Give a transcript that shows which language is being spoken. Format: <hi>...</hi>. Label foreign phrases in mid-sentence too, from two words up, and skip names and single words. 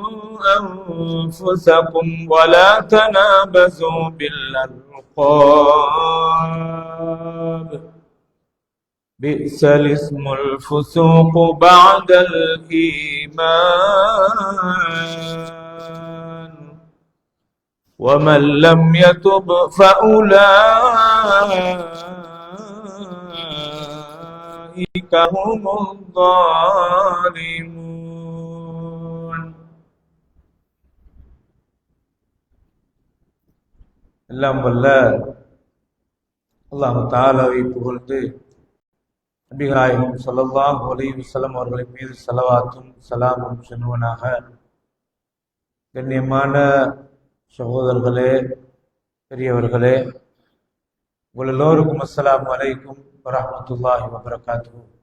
<ar>أنفسكم ولا تنابزوا بالألقاب بئس الاسم الفسوق بعد الإيمان ومن لم يتب فأولئك هم الظالمون.</ar> <ta>எல்லாம் வல்ல</ta> <ar>الله تعالى</ar> <ta>புகழ்ந்து நபிகளாயினும்</ta> <ar>صلى الله عليه وسلم</ar> <ta>அவர்களின் மீது ஸலவாத்தும் ஸலாமும் சொல்லுவனாக. கண்ணியமான சகோதரர்களே, பெரியவர்களே, உங்கள் எல்லோருக்கும்</ta> <ar>السلام عليكم ورحمة الله وبركاته.</ar>